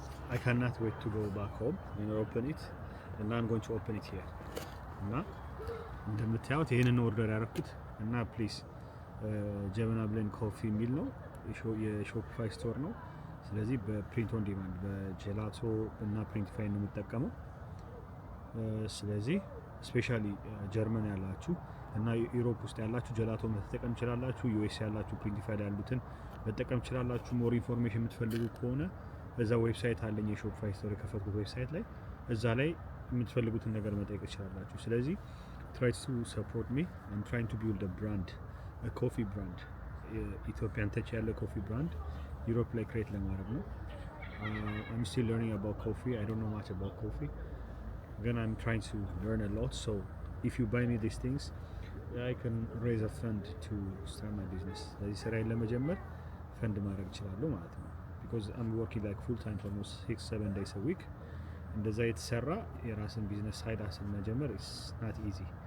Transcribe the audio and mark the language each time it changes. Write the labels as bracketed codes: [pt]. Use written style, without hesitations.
[en] I cannot wait to go back home and open it, and I'm going to open it here. [am] እና እንደምታዩት ይሄንን ኦርደር ያደረኩት እና ፕሊዝ ጀበና ብሌንድ ኮፊ የሚል ነው የሾፒፋይ ስቶር ነው። ስለዚህ በፕሪንት ኦን ዲማንድ በጀላቶ እና ፕሪንቲፋይ ነው የምጠቀመው። ስለዚህ ስፔሻሊ ጀርመን ያላችሁ እና ዩሮፕ ውስጥ ያላችሁ ጀላቶ መጠቀም ትችላላችሁ። ዩኤስ ያላችሁ ፕሪንቲፋይ ያሉትን መጠቀም ትችላላችሁ። ሞር ኢንፎርሜሽን የምትፈልጉ ከሆነ በዛ ዌብሳይት አለኝ የሾፒፋይ ስቶር የከፈትኩት ዌብሳይት ላይ እዛ ላይ የምትፈልጉትን ነገር መጠየቅ ትችላላችሁ። ስለዚህ [en] try to support me. I'm trying to build a brand, a coffee brand, Ethiopian touch ያለ coffee brand [am] ዩሮፕ ላይ ክሬት ለማድረግ ነው። [en] I'm still learning about coffee. I don't know much about coffee. Then I'm trying to learn a lot. So if you buy me these things, I can raise a fund to start my business. [am] ስለዚህ ስራዬን ለመጀመር ፈንድ ማድረግ እችላለሁ ማለት ነው። [en] Because I'm working like full time for almost 6-7 days a week. [am] እንደዛ የተሰራ የራስን ቢዝነስ ሳይድ አስል መጀመር [en] is not easy.